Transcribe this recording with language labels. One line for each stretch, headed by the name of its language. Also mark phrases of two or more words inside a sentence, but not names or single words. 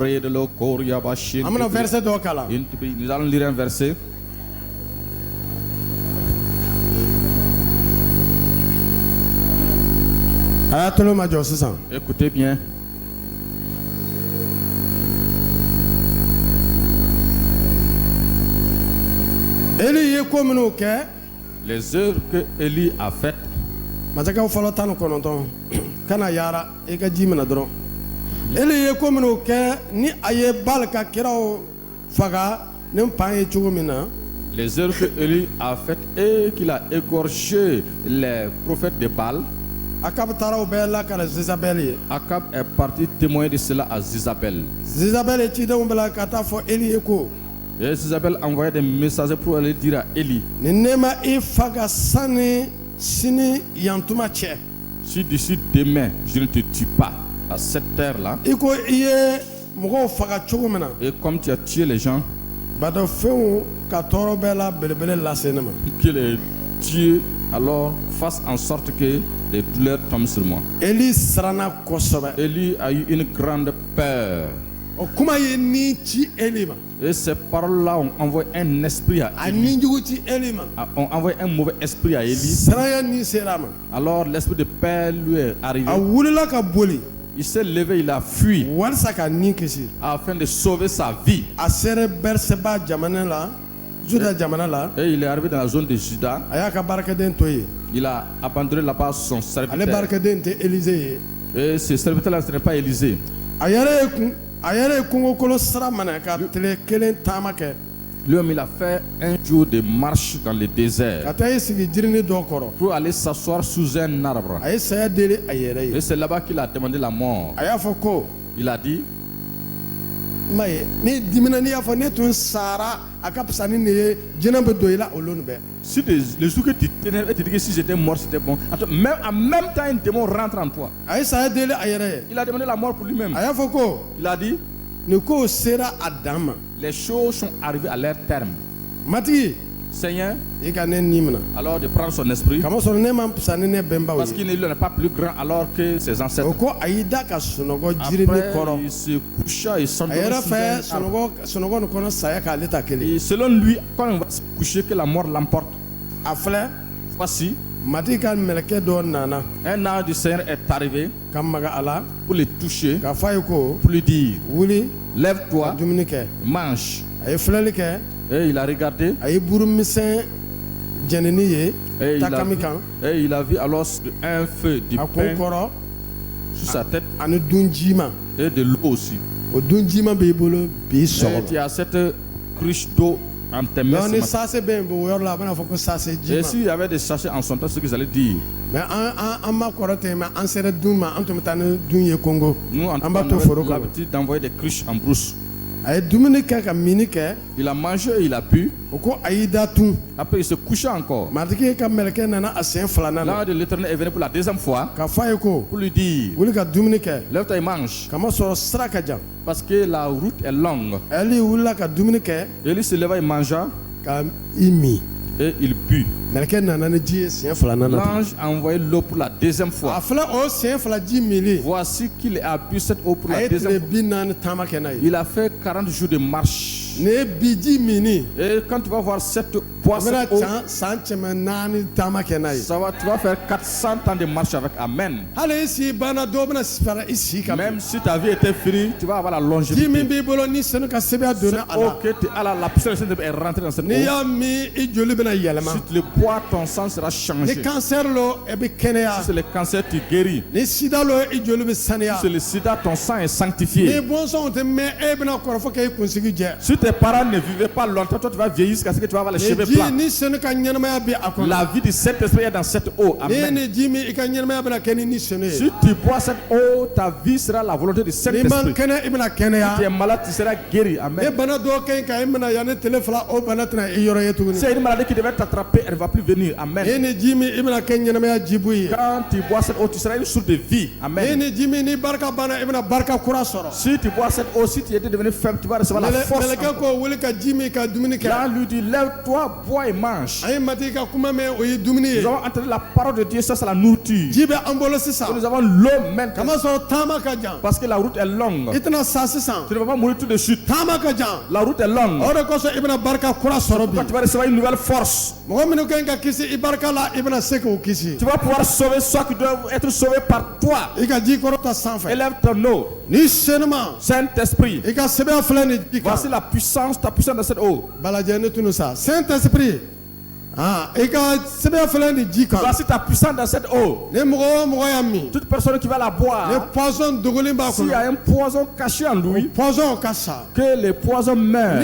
Bambara: braide lo koria ba shin. an bɛna verset dɔ kalan
French: Nous allons lire un verset.
Bambara: a y'a tolo ma jɔ sisan
French: Écoutez bien.
Bambara: Eli ye ko minnu kɛ
French: Les œuvres que Élie a faites,
Bambara: masakɛw fɔlɔ 19 kana yaara i ka ji minɛ dɔrɔn Eli ye ko minnu kɛ ni a ye Baal ka kiraw faga ni pan ye cogo min na.
French: Les erreurs que Élie a faites et qu'il a égorgé les prophètes de Baal.
Bambara: Akab taara o bɛɛ la ka na Zizabɛli ye.
French: Akab est parti témoigner de cela à Zizabel.
Bambara: Zizabɛli ye cidenw bila ka taa fɔ Eli ye ko.
French: Et Zizabel envoyait des messagers pour aller dire à Élie.
Bambara: Ni ne ma i faga sani sini yantuma cɛ.
French: Si d'ici demain je ne te tue pas à cette heure-là.
Bambara: I ko i ye mɔgɔw faga cogo min na.
French: Et comme tu as tué les gens.
Bambara: Bato fɛnw ka tɔɔrɔ bɛɛ la belebele lase ne ma.
French: Que les dieux alors fassent en sorte que les douleurs tombent sur moi.
Bambara: Eli siranna kosɛbɛ.
French: Élie a eu une grande peur.
Bambara: O kuma ye ni ci Eli ma.
French: Et ces paroles-là ont envoyé un esprit à
Bambara: A
French: Élie.
Bambara: ni jugu ci Eli ma.
French: Ont envoyé un mauvais esprit à Élie.
Bambara: Siranya ni sera ma.
French: Alors l'esprit de peur lui est arrivé.
Bambara: A wulila ka boli.
French: Il s'est levé, il a fui
Bambara: Walisa ka ni kisi.
French: afin de sauver sa vie.
Bambara: A sere Berseba jamana la. Juda jamana la.
French: Et il est arrivé dans la zone de Juda.
Bambara: A y'a ka baarakɛden to yen.
French: Il a abandonné là-bas son
Bambara: Ale
French: serviteur.
Bambara: baarakɛden tɛ Elize ye.
French: Et ce serviteur-là, ce n'est pas Élisée.
Bambara: A yɛrɛ ye kungokolo sira minɛ ka tile kelen taama kɛ.
French: Lui-même, il a fait un jour de marche dans le
Bambara: Ka
French: désert
Bambara: taa i sigi jirini dɔ kɔrɔ.
French: pour aller s'asseoir sous un arbre.
Bambara: A ye saya deli a yɛrɛ
French: Et
Bambara: ye.
French: c'est là-bas qu'il a demandé la mort.
Bambara: A y'a fɔ ko.
French: Il a dit,
Bambara: Ma ye ni dimina n'i y'a fɔ ne tun sara a ka fisa ni nin ye jinɛ bɛ don i la olu nin bɛɛ.
French: si les jours que tu t'énerves et tu dis que si j'étais mort, c'était bon. En même temps, un démon rentre en toi.
Bambara: A ye saya deli a yɛrɛ ye.
French: Il a demandé la mort pour lui-même.
Bambara: A y'a fɔ ko
French: Il a dit,
Bambara: nin kow sera a dan ma.
French: les choses sont arrivées à leur terme.
Bambara: Matigi
French: Seigneur,
Bambara: i ka ne ni minɛ.
French: alors de prendre son esprit,
Bambara: Kamasɔrɔ ne ma fisa ni ne bɛnbaw
French: parce
Bambara: ye.
French: qu'il n'est pas plus grand alors que ses
Bambara: O
French: ancêtres.
Bambara: ko a y'i da ka sunɔgɔ jirini
French: Après,
Bambara: kɔrɔ.
French: il se coucha et
Bambara: A
French: s'endormit
Bambara: yɛrɛ
French: sous
Bambara: fɛ
French: un arbre.
Bambara: sunɔgɔ nin kɔnɔ saya k'ale ta kelen.
French: Et selon lui, quand on va se coucher, que la mort l'emporte.
Bambara: A filɛ
French: Voici,
Bambara: matigi ka mɛlɛkɛ dɔ nana
French: un ange du Seigneur est arrivé
Bambara: ka maga a la
French: pour le toucher,
Bambara: k'a fɔ a ye ko
French: pour lui dire,
Bambara: wuli ka
French: lève-toi,
Bambara: dumuni kɛ.
French: mange.
Bambara: A ye filɛli kɛ.
French: Et il a regardé,
Bambara: A ye burumisɛn jɛnini ye
French: et il a,
Bambara: takami
French: vu,
Bambara: kan
French: et il a vu alors un feu du
Bambara: a kun
French: pain
Bambara: kɔrɔ
French: sur sa tête
Bambara: ani dun jiima.
French: et de l'eau aussi.
Bambara: O dun jiima b'i bolo bi
French: Et
Bambara: sɔgɔma.
French: tu as cette cruche d'eau en tes mains. Donc ce
Bambara: ni
French: matin.
Bambara: saase bɛ yen o yɔrɔ la a bɛna fɔ ko saase
French: Et
Bambara: jiima.
French: s'il y avait des sachets en son temps, ce qu'ils allaient dire.
Bambara: Mais an ma kɔrɔ ten mais an sera dun ma an tun bɛ taa ni dun ye Congo.
French: Nous, en
Bambara: An
French: tout
Bambara: b'a
French: cas,
Bambara: to
French: on
Bambara: foro
French: avait
Bambara: kɔnɔ.
French: l'habitude d'envoyer des cruches en brousse.
Bambara: A ye dumuni kɛ ka mini kɛ.
French: Il a mangé et il a bu.
Bambara: O ko a y'i da tun.
French: Après, il se coucha encore.
Bambara: Matigi ka mɛlɛkɛ nana a sen filanan na
French: L'ange de l'Éternel est venu pour la deuxième fois
Bambara: k'a fɔ a ye ko
French: pour lui dire,
Bambara: wuli ka dumuni kɛ.
French: lève-toi et mange.
Bambara: Kamasɔrɔ sira ka jan.
French: Parce que la route est longue.
Bambara: Eli wulila ka dumuni kɛ
French: Et lui se leva et mangea
Bambara: ka i min.
French: et il but.
Bambara: Mɛlɛkɛ nana ni ji ye siɲɛ filanan na.
French: L'ange a envoyé l'eau pour la deuxième
Bambara: A
French: fois.
Bambara: filɛ o siɲɛ fila ji mili.
French: Voici qu'il a bu cette eau pour
Bambara: A
French: la
Bambara: ye tile
French: deuxième fois.
Bambara: 40 taama kɛ n'a ye.
French: Il a fait 40 jours de marche.
Bambara: Ni ye bi ji mini.
French: Et quand tu vas voir cette boire
Bambara: A bɛna
French: cette eau,
Bambara: san kɛmɛ naani taama kɛ n'a ye.
French: tu vas faire 400 ans de marche avec. Amen.
Bambara: Hali i si banna dɔw bɛna fara i si kan.
French: Même si ta vie était finie, tu vas avoir la
Bambara: Ji min
French: longévité.
Bambara: b'i bolo ni sanu ka sɛbɛn
French: Cette
Bambara: donna a
French: eau
Bambara: la.
French: que tu as là, la puissance est rentrée dans cette
Bambara: N'i
French: eau.
Bambara: y'a min i joli bɛna yɛlɛma.
French: Si tu le bois, ton sang sera
Bambara: Ni
French: changé.
Bambara: cancer lo e bɛ
French: Si
Bambara: kɛnɛya.
French: c'est le cancer, tu guéris.
Bambara: Ni sida lo i joli bɛ
French: Si
Bambara: saniya.
French: c'est le sida, ton sang est
Bambara: Ni
French: sanctifié.
Bambara: bɔnsɔnw tɛ mɛn e bɛna kɔrɔ fɔ k'e kunsigi jɛ.
French: Si tes parents ne vivaient pas longtemps, toi tu vas vieillir jusqu'à ce que tu vas avoir les
Bambara: Ni
French: cheveux
Bambara: ji
French: blancs.
Bambara: ni sanu ka ɲɛnamaya bɛ a kɔnɔ.
French: La vie du Saint-Esprit est dans cette eau.
Bambara: Ni Amen. ni ji min i ka ɲɛnamaya bɛna kɛ ni sanu ye.
French: Si tu bois cette eau, ta vie sera la volonté du
Bambara: N'i man
French: Saint-Esprit.
Bambara: kɛnɛ i bɛna
French: Si tu es
Bambara: kɛnɛya.
French: malade, tu seras guéri.
Bambara: Ni Amen. bana dɔw kɛ ka i minɛ yanni tile fila o bana tɛna i yɔrɔ ye tuguni.
French: C'est une maladie qui devait t'attraper, elle ne va plus venir.
Bambara: Ni Amen. ni ji min i bɛna kɛ ɲɛnamaya jibu ye.
French: Quand tu bois cette eau, tu seras une source de vie.
Bambara: Ni Amen. ni ji min ni barika banna i bɛna barika kura sɔrɔ.
French: Si tu bois cette eau, si tu étais devenu faible, tu vas recevoir la force.
Bambara: Mɛlɛkɛ ko wuli ka ji min ka dumuni kɛ.
French: Là, lui dit, lève-toi, bois et mange.
Bambara: A ye matigi ka kuma mɛn o ye dumuni ye.
French: Nous avons entendu la parole de Dieu, ça c'est la nourriture.
Bambara: Ji bɛ an bolo
French: Et
Bambara: sisan.
French: nous avons l'eau maintenant.
Bambara: Kamasɔrɔ taama ka jan.
French: Parce que la route est longue.
Bambara: I tɛna sa sisan.
French: Tu ne vas pas mourir tout de suite.
Bambara: Taama ka jan.
French: La route est longue.
Bambara: O de kosɔn i bɛna barika kura sɔrɔ bi.
French: Quand tu vas recevoir une nouvelle force,
Bambara: Mɔgɔ minnu kan ka kisi i barika la i bɛna se k'o kisi.
French: tu vas pouvoir sauver ceux qui doivent être sauvés par toi.
Bambara: I ka ji kɔrɔ ta sanfɛ.
French: Élève ton eau.
Bambara: Ni senuma
French: Saint-Esprit,
Bambara: i ka sɛbɛn filɛ nin ji kan.
French: voici la puissance, ta puissance dans cette eau.
Bambara: Balajɛ ne tunu sa.
French: Saint esprit Voici ta puissance dans cette eau. Toute personne qui va la boire, s'il y a un poison caché en lui, que le poison meurt.